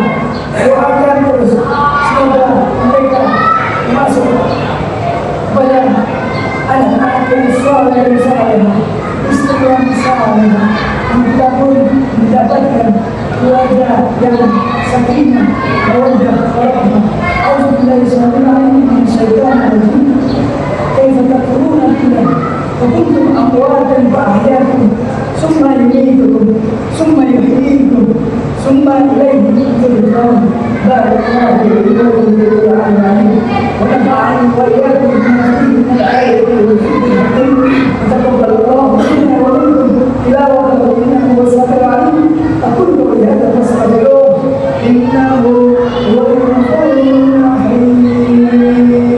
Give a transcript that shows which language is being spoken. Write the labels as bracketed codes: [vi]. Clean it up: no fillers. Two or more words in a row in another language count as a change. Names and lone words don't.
[id] Doakan terus semoga mereka masuk kepada anak-anak yang saleh, istri yang saleh. Kita pun mendapatkan keluarga yang [ar] سكينة مودة ورحمة. أعوذ بالله من الشيطان الرجيم. كيف تكفرون بالله وكنتم أمواتا فأحياكم ثم يميتكم ثم يحييكم ثم إليه ترجعون. بارك الله فيكم وأعلم ونفعني وإياكم بما فيه من الآيات والذكر الحكيم. تقبل الله منا ومنكم تلاوة إنه السميع العليم. أقول قولي هذا فأستغفره إنه هو الغفور الرحيم.